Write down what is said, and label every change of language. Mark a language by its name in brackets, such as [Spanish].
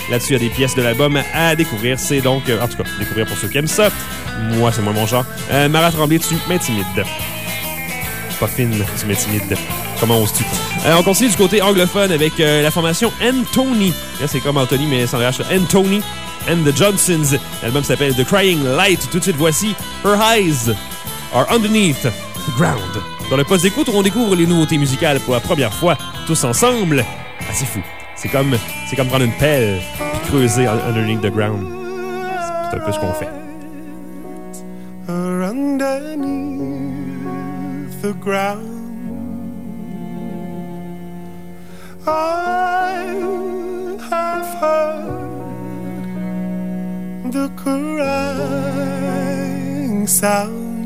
[French] Là-dessus, il y a des pièces de l'album à découvrir. C'est donc, en tout cas, découvrir pour ceux qui aiment ça. Moi, c'est moi mon genre. Mara Tremblay, tu m'intimides. Pas fine, tu m'intimides. Comment oses-tu? On continue du côté anglophone avec la formation Anthony. Là, c'est comme Anthony, mais sans le H. [English] Anthony and the Johnsons. [French] L'album s'appelle The Crying Light. Tout de suite, voici Her Eyes Are Underneath the Ground. Dans le poste d'écoute, on découvre les nouveautés musicales pour la première fois, tous ensemble. Ah, c'est fou. C'est comme prendre une pelle et creuser [English] underneath the ground. [French] C'est un peu ce qu'on fait. [English] Are underneath the ground. I have heard the crying sound.